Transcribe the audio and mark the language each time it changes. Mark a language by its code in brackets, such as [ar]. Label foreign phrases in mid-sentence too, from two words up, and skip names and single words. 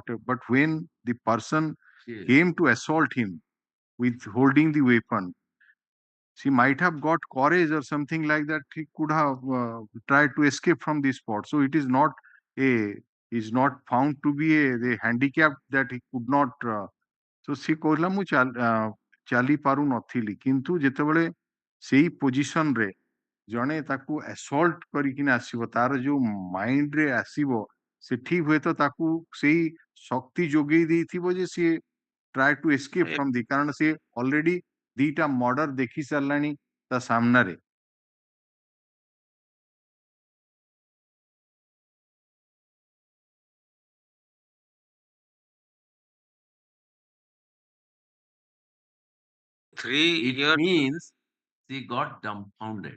[en] But when the person came to assault him with holding the weapon, she might have got courage or something like that. He could have tried to escape from the spot. So it is not a is not found to be a the handicap that he could not. So she [or] କହିଲା ମୁଁ ଚାଲି ପାରୁ ନଥିଲି କିନ୍ତୁ ଯେତେବେଳେ ସେଇ ପୋଜିସନ ରେ ଜଣେ ତାକୁ assault କରିକିନା ଆସିବ ତାର ଯୋଉ ମାଇଣ୍ଡ ରେ ଆସିବ ସେଠି ହୁଏତ ତାକୁ ସେଇ ଶକ୍ତି ଯୋଗେଇ ଦେଇଥିବ ଯେ ସିଏ [en] try to escape from the [or] କାରଣ ସିଏ already ଦିଟା ମର୍ଡର ଦେଖି ସାରିଲାଣି ତା ସାମ୍ନାରେ [en] It means she got dumbfounded.